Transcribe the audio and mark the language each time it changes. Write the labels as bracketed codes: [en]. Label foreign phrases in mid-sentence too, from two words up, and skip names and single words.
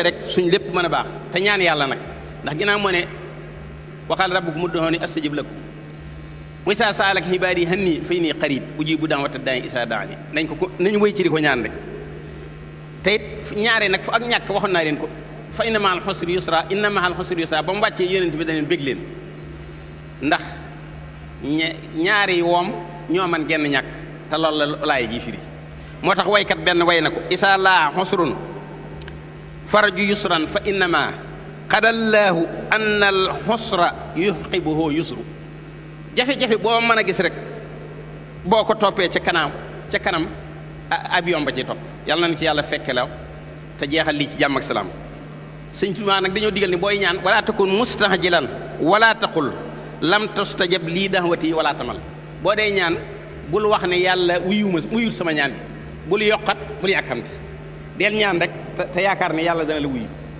[wo] rek suñ lépp mën a baax te ñaan yàlla nag ndax ginnaaw moo ne waxal [ar] ربكم ادعوني أستجب لكم وإذا سألك عبادي عني فإني قريب أجيب دعوة الداع إذا دعان [wo] nañ wéy ci di ko ñaan rek te it ñaare nag fu ak ñàkk waxoon naa leen ko fa [ar] إن مع العسر يسرا إن مع العسر يسرا [wo] ba mu wàccee yonent bi dañu bég leen ndax ñaari woom ñoo man genn ñàkk te loolu la laay ji firi moo tax waykat benn way na ko [ar] إذا لا عسر فارج يسرا فإنما قضى الله أن العسر يعقبه يسر [wo] jafe-jafe boo mën a gis rek boo ko toppee ca kanam avion ba ci topp yàlla nañu ci yàlla fekke la te jeexal lii ci jàmm ak salaam sëñ Tuubaa nag dañoo digal ni booy ñaan [ar] ولا تكن مستعجلا ولا تقل لم تستجب لي دعوتي ولا تمل [wo] boo dee ñaan bul wax ne yàlla wuyul sama ñaan bi bul yokkat bul yàkkamti del ñaan rek te yaakaar ne yàlla dana la wuyu